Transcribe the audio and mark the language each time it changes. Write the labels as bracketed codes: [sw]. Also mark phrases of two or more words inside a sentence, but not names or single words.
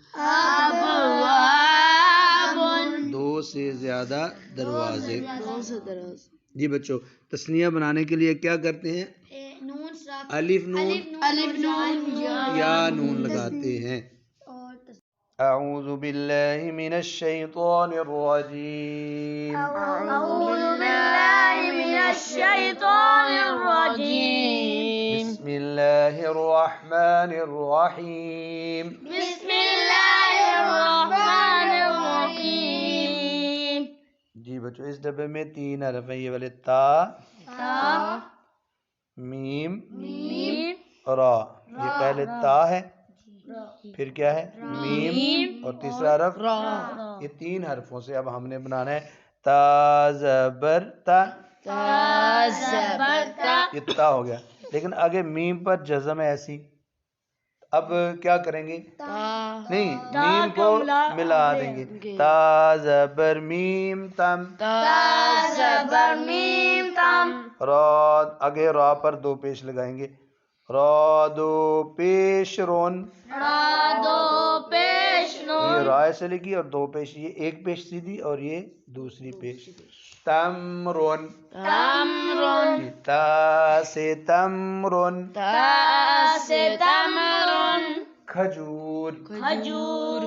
[ur] ابواب. دو سے زیادہ دروازے. جی بچوں تثنیہ بنانے کے لیے کیا کرتے ہیں؟ نون صاف. الف نون الف نون یا نون لگاتے ہیں. [ar] اعوذ باللہ من الشیطان الرجیم. اعوذ باللہ من الشیطان الرجیم. بسم اللہ الرحمن الرحیم. بسم اللہ الرحمن الرحیم. [ur] جی بچوں اس ڈبے میں 3 حرف ہیں. یہ والے تا، تا، میم میم، را. یہ پہلے تا ہے، پھر کیا ہے؟ میم اور تیسرا حرف را. یہ 3 حرفوں سے اب ہم نے بنانا ہے تا زبر تا. تا زبر تا. یہ تا ہو گیا، لیکن آگے میم پر جزم ہے ایسی. اب کیا کریں گے؟ نہیں، میم کو ملا دیں گے. تا زبر میم تم. تا زبر میم تم. را آگے را پر 2 پیش لگائیں گے. را 2 پیش رون. را دو پیش یہ نون. را سے لگی اور 2 پیش. یہ 1 پیش سیدھی اور یہ دوسری پیش. تمرون. تمرن. تا سے تمرون. تا سے تمرن. کھجور. کھجور.